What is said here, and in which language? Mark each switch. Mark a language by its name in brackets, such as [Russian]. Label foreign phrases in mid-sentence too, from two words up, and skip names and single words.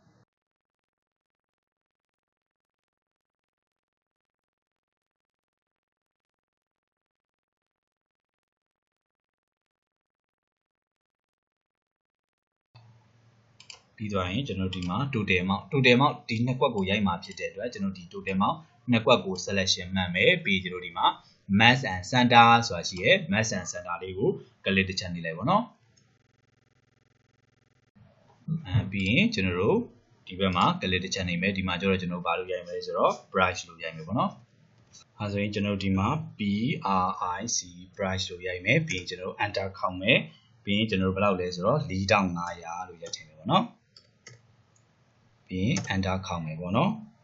[Burmese] ပြီးသွားရင်ကျွန်တော်ဒီမှာ [English] total amount [Burmese] ဒီနှစ်ကွက်ကိုရိုက်မှာဖြစ်တဲ့အတွက်ကျွန်တော်ဒီ [English] total amount [Burmese] နှစ်ကွက်ကို selection မှတ်မယ်ပြီးကျွန်တော်ဒီမှာ [English] mass and center [Burmese] ဆိုတာရှိရဲ [English] mass and center [Burmese] လေးကို click တစ်ချက်နေလိုက်ပါတော့ ပြီးရင်ကျွန်တော်တို့ဒီဘက်မှာ click တစ်ချက်နေမယ်ဒီမှာကျတော့ကျွန်တော်ဘာလို့ရိုက်မလဲဆိုတော့ brush လို့ရိုက်မယ်ပေါ့နော်အဲဆိုရင်ကျွန်တော်ဒီမှာ [English] BRIC brush [Burmese] လို့ရိုက်မယ်ပြီးရင်ကျွန်တော် enter ခေါက်မယ်ပြီးရင်ကျွန်တော်ဘယ်လောက်လဲဆိုတော့4500လို့ရိုက်ထည့်မယ်ပေါ့နော်ပြီးရင် enter ခေါက်မယ်ပေါ့နော်